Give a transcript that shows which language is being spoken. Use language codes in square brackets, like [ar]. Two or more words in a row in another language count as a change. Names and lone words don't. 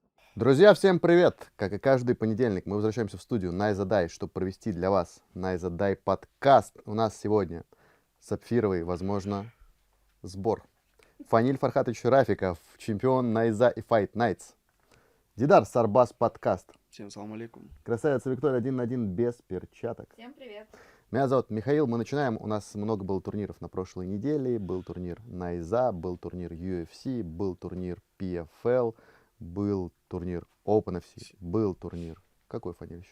[ru] Друзья, всем привет! Как и каждый понедельник, мы возвращаемся в студию Найзадай, чтобы провести для вас Найзадай подкаст. У нас сегодня сапфировый, возможно, сбор. Фаниль Фархатович Рафиков, чемпион Найза и Fight Nights. Дидар Сарбас подкаст. Всем [ar] سلام عليكم. [ru] Красавица Виктория 1 на 1 без перчаток. Всем привет. Меня зовут Михаил, мы начинаем. У нас много было турниров на прошлой неделе. Был турнир Найза, был турнир UFC, был турнир PFL, был турнир OpenFC, был турнир... Какой фаниль еще?